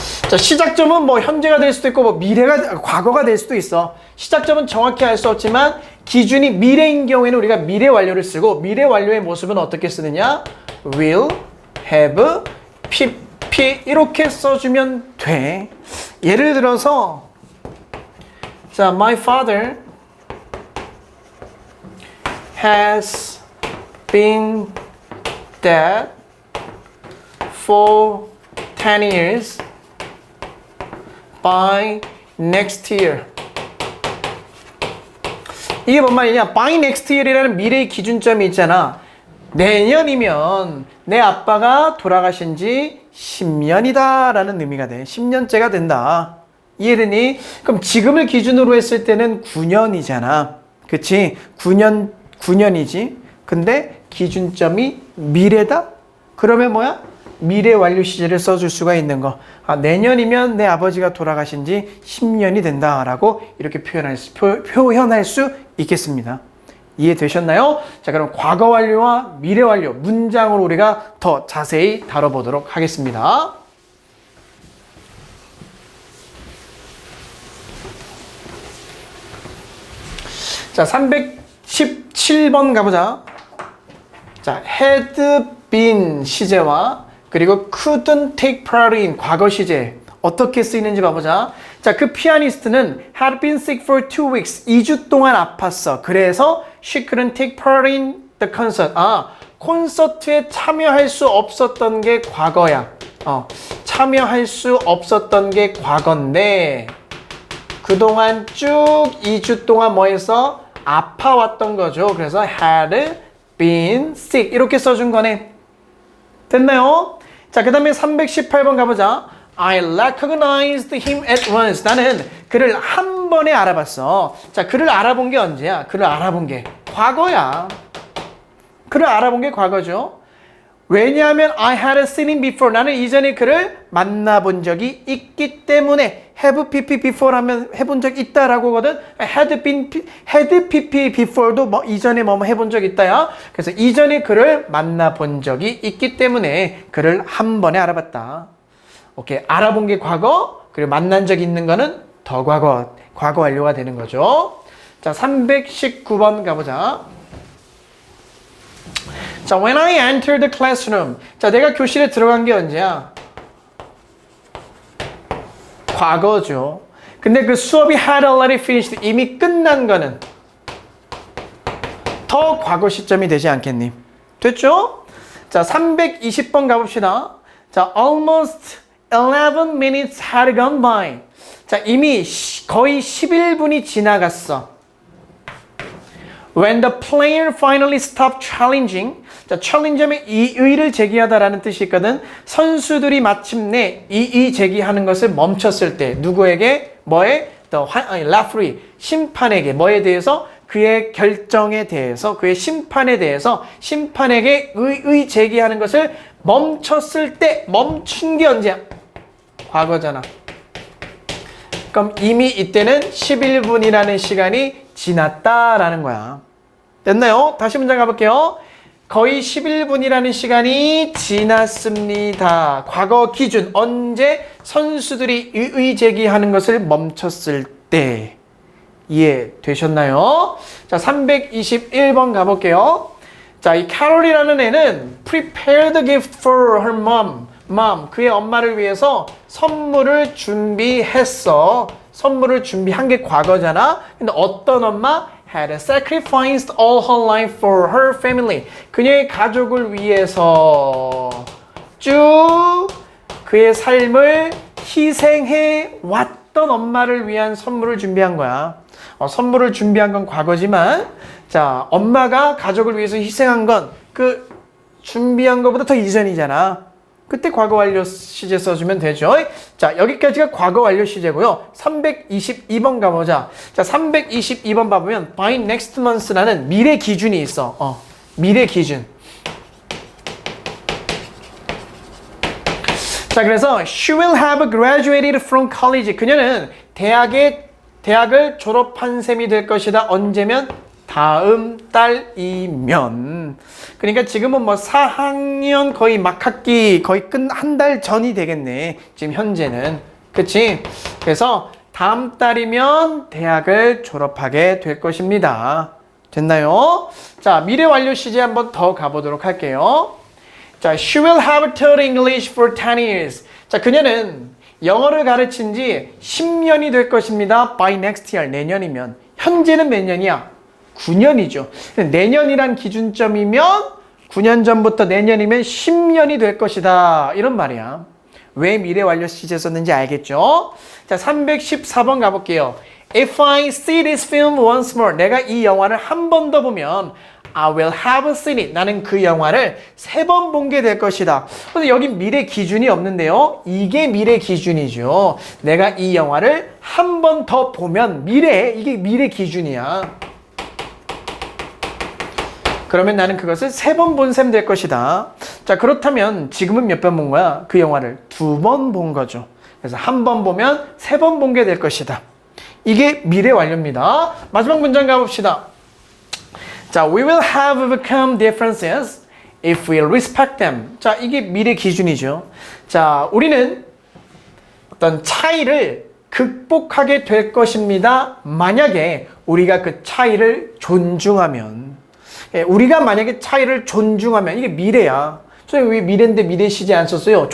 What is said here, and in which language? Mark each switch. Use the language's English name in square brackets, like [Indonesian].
[Korean] 자, 시작점은 뭐 현재가 될 수도 있고 뭐 과거가 될 수도 있어. 시작점은 정확히 알 수 없지만 기준이 미래인 경우에는 우리가 미래 완료를 쓰고, 미래 완료의 모습은 어떻게 쓰느냐? will, have, pp 이렇게 써주면 돼. 예를 들어서 자, [English] my father has been dead for 10 years by next year. [Korean] 이게 뭔 말이냐? [English] by next year [Korean] 이라는 미래의 기준점이 있잖아. 내년이면 내 아빠가 돌아가신 지 10년이다 라는 의미가 돼. 10년째가 된다. 이해되니? 그럼 지금을 기준으로 했을 때는 9년이잖아. 그치? 9년이지. 근데 기준점이 미래다? 그러면 뭐야? 미래 완료 시제를 써줄 수가 있는 거. 내년이면 내 아버지가 돌아가신 지 10년이 된다라고 이렇게 표현할 수 있겠습니다. 이해되셨나요? 자, 그럼 과거 완료와 미래 완료 문장으로 우리가 더 자세히 다뤄보도록 하겠습니다. 자, 317번 가보자. 자, had been 시제와 그리고 [English] couldn't take part in [Korean] 과거 시제 어떻게 쓰이는지 봐보자. 자, 그 피아니스트는 [English] had been sick for 2 weeks. [Korean] 2주 동안 아팠어. [English] 그래서 she couldn't take part in the concert. [Korean] 콘서트에 참여할 수 없었던 게 과거야. 참여할 수 없었던 게 과거인데 그동안 쭉 2주 동안 뭐 해서 아파왔던 거죠. 그래서 had been sick 이렇게 써준 거네. 됐나요? 자, 그 다음에 318번 가보자. [English] I recognized him at once. [Korean] 나는 그를 한 번에 알아봤어. 자, 그를 알아본 게 언제야? 그를 알아본 게 과거야. 그를 알아본 게 과거죠. 왜냐하면 [English] I had seen him before. [Korean] 나는 이전에 그를 만나본 적이 있기 때문에 have pp before 하면 해본 적 있다라고 하거든. had pp before도 뭐 이전에 뭐 해본 적 있다야. 그래서 이전에 그를 만나본 적이 있기 때문에 그를 한 번에 알아봤다. 오케이. 알아본 게 과거, 그리고 만난 적 있는 거는 더 과거 완료가 되는 거죠. 자, 319번 가보자. [English] 자, when I entered the classroom. [Korean] 자, 내가 교실에 들어간 게 언제야? 과거죠. 근데 그 수업이 [English] had already finished. [Korean] 이미 끝난 거는 더 과거 시점이 되지 않겠니? 됐죠? 자, 320번 가봅시다. [English] 자, almost 11 minutes had gone by. [Korean] 자, 이미 거의 11분이 지나갔어. [English] When the player finally stopped challenging. [Korean] 자, challenge하면 이의를 제기하다라는 뜻이 있거든. 선수들이 마침내 이의 제기하는 것을 멈췄을 때 누구에게? 뭐에? referee, 심판에게 뭐에 대해서? 그의 결정에 대해서, 그의 심판에 대해서 심판에게 의의 제기하는 것을 멈췄을 때, 멈춘 게 언제야? 과거잖아. 그럼 이미 이때는 11분이라는 시간이 지났다라는 거야. 됐나요? 다시 문장 가볼게요. 거의 11분이라는 시간이 지났습니다. 과거 기준 언제? 선수들이 이의 제기하는 것을 멈췄을 때. 이해되셨나요? 자, 321번 가볼게요. 자, 이 캐롤이라는 애는 [English] prepared a gift for her mom, [Korean] 그의 엄마를 위해서 선물을 준비했어. 선물을 준비한 게 과거잖아. 근데 어떤 엄마? [English] had sacrificed all her life for her family. [Korean] 그녀의 가족을 위해서 쭉 그의 삶을 희생해 왔던 엄마를 위한 선물을 준비한 거야. 선물을 준비한 건 과거지만, 자, 엄마가 가족을 위해서 희생한 건 그 준비한 것보다 더 이전이잖아. 그때 과거 완료 시제 써주면 되죠. 자, 여기까지가 과거 완료 시제고요. 322번 가보자. 자, 322번 봐보면 [English] by next month [Korean] 라는 미래 기준이 있어. 미래 기준. [English] 자, 그래서 she will have graduated from college. [Korean] 그녀는 대학을 졸업한 셈이 될 것이다. 언제면? 다음 달이면. 그러니까 지금은 뭐 4학년 거의 막학기 거의 한 달 전이 되겠네. 지금 현재는. 그치? 그래서 다음 달이면 대학을 졸업하게 될 것입니다. 됐나요? 자, 미래 완료 시제 한번 더 가보도록 할게요. [English] 자, she will have taught English for 10 years. [Korean] 자, 그녀는 영어를 가르친 지 10년이 될 것입니다. [English] by next year. [Korean] 내년이면. 현재는 몇 년이야? 9년이죠. 내년이란 기준점이면 9년 전부터 내년이면 10년이 될 것이다. 이런 말이야. 왜 미래 완료 시제 썼는지 알겠죠? 자, 314번 가볼게요. [English] If I see this film once more. [Korean] 내가 이 영화를 한 번 더 보면 [English] I will have seen it. [Korean] 나는 그 영화를 3번 본 게 될 것이다. 근데 여기 미래 기준이 없는데요. 이게 미래 기준이죠. 내가 이 영화를 한 번 더 보면 이게 미래 기준이야. 그러면 나는 그것을 3번 본 셈 될 것이다. 자, 그렇다면 지금은 몇 번 본 거야? 그 영화를 2번 본 거죠. 그래서 한 번 보면 3번 본 게 될 것이다. 이게 미래 완료입니다. 마지막 문장 가봅시다. [English] 자, we will have overcome differences if we respect them. [Korean] 자, 이게 미래 기준이죠. 자, 우리는 어떤 차이를 극복하게 될 것입니다. 만약에 우리가 그 차이를 존중하면. 우리가 만약에 차이를 존중하면. 이게 미래야. 선생님 왜 미래인데 미래 시제 안 썼어요?